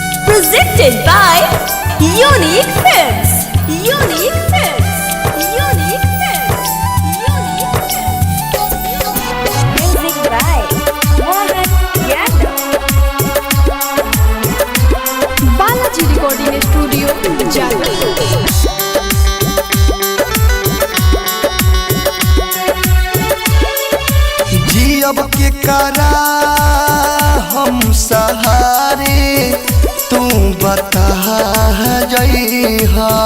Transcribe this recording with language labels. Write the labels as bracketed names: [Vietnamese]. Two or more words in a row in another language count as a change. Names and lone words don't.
[English] Presented by Unique Films. Unique Films. Unique Films. Unique Films. Music by Mohan Yadav. Balaji Recording Studio, Jadavpur. [Bhojpuri] जियब के करा हम सहारे तू बता जइहा।